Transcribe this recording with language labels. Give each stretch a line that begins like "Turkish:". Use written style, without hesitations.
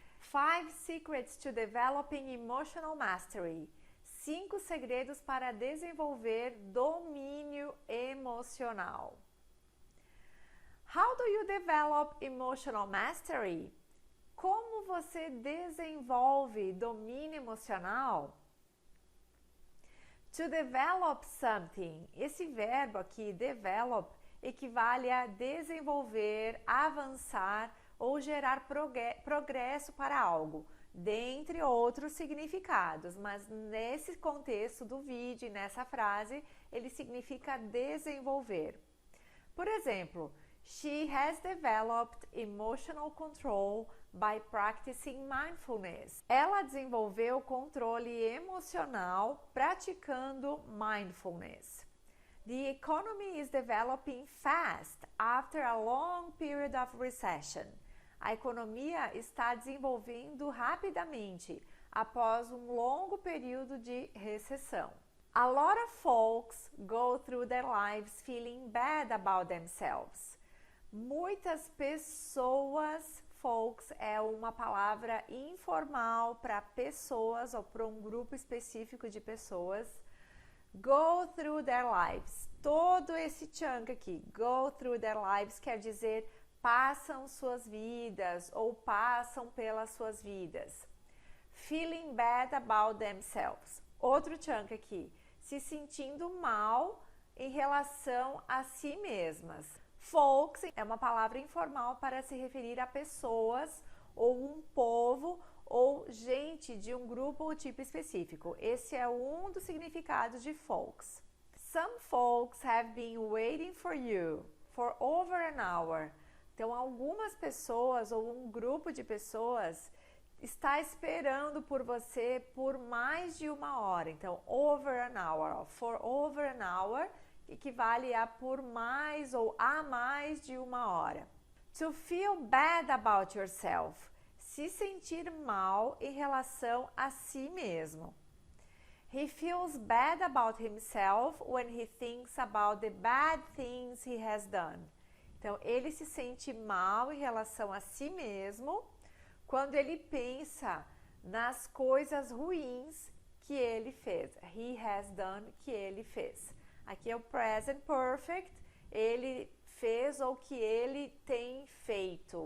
English: 5 Secrets to Developing Emotional Mastery.
Portuguese: 5 segredos para desenvolver domínio emocional.
English: How do you develop emotional mastery?
Portuguese: Como você desenvolve domínio emocional? To develop something. Esse verbo aqui, develop, equivale a desenvolver, avançar ou gerar progresso para algo, dentre outros significados, mas nesse contexto do vídeo, nessa frase, ele significa desenvolver.
English: Por exemplo, she has developed emotional control by practicing mindfulness.
Portuguese: Ela desenvolveu controle emocional praticando mindfulness.
English: The economy is developing fast after a long period of recession.
Portuguese: A economia está desenvolvendo rapidamente após um longo período de recessão.
English: A lot of folks go through their lives feeling bad about themselves.
Portuguese: Muitas pessoas, folks é uma palavra informal para pessoas ou para um grupo específico de pessoas. Go through their lives. Todo esse chunk aqui, go through their lives, quer dizer passam suas vidas ou passam pelas suas vidas.
English: Feeling bad about themselves.
Portuguese: Outro chunk aqui, se sentindo mal em relação a si mesmas. Folks é uma palavra informal para se referir a pessoas ou um povo ou gente de um grupo ou tipo específico. Esse é um dos significados de folks.
English: Some folks have been waiting for you for over an hour.
Portuguese: Então, algumas pessoas ou um grupo de pessoas está esperando por você por mais de 1 hora. Então, over an hour, for over an hour, equivale a por mais ou a mais de 1 hora. To feel bad about yourself, se sentir mal em relação a si mesmo.
English: He feels bad about himself when he thinks about the bad things he has done.
Portuguese: Então, ele se sente mal em relação a si mesmo quando ele pensa nas coisas ruins que ele fez. He has done, que ele fez. Aqui é o present perfect, ele fez ou que ele tem feito.